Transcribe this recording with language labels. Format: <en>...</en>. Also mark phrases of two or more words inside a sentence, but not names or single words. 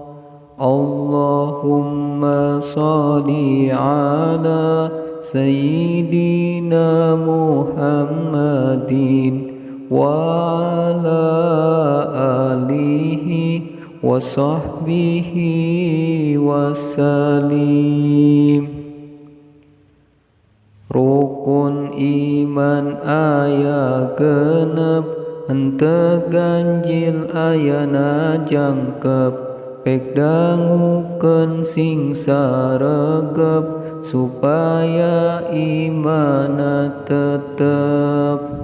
<ar>اللهم صل على سيدنا محمد وعلى آله وصحبه وسلم.</ar> <su>Rukun iman aya genep, henteu ganjil ayana jangkep, pek dangukeun sing saregep, supaya imana tetep.</su>